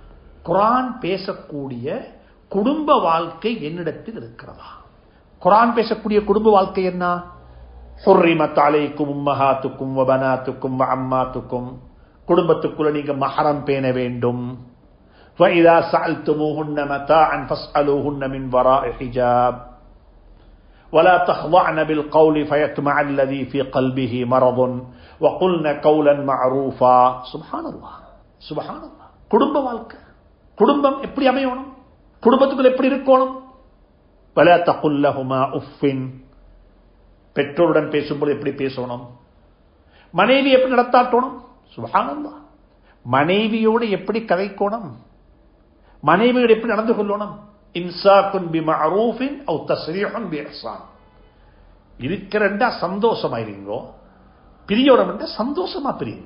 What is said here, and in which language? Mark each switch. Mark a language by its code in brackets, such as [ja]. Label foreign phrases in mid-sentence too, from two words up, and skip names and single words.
[ta] குர்ஆன் பேசக்கூடிய குடும்ப வாழ்க்கை என்னிடத்தில் இருக்கிறதா? குர்ஆன் பேசக்கூடிய குடும்ப வாழ்க்கை என்ன? [ar] حرمت عليكم أمهاتكم وبناتكم وعماتكم, [ta] குடும்பத்துக்குள்ள நீங்க மஹரம் பேண வேண்டும். [ar] فَإِذَا سَأَلْتُمُوهُنَّ مَتَاعًا فَاسْأَلُوهُنَّ مِنْ وَرَاءِ حِجَابٍ وَلَا تَخْضَعْنَ بِالْقَوْلِ فَيَطْمَعَ الَّذِي فِي قَلْبِهِ مَرَضٌ وَقُلْنَ قَوْلًا مَعْرُوفًا. سبحان الله، سبحان الله. [ta] குடும்ப வாழ்க்கை, குடும்பம் எப்படி அமையணும், குடும்பத்துக்குள்ள எப்படி இருக்கணும். [ar] وَلَا تَقُلْ لَهُمَا أُفٍّ, [ta] பெற்றோருடன் பேசும்போது எப்படி பேசணும், மனைவி எப்படி நடத்தாட்டணும். சுப்ஹானல்லாஹ். மனைவியோடு எப்படி கதைக்கணும், மனைவியோடு எப்படி நடந்து கொள்ளணும். [ar] إمساك بمعروف أو تسريح بإحسان. [ta] இருக்கிறண்டா சந்தோஷமாயிருங்கோ, பிரியோரம்டா சந்தோஷமா பிரியுங்கோ.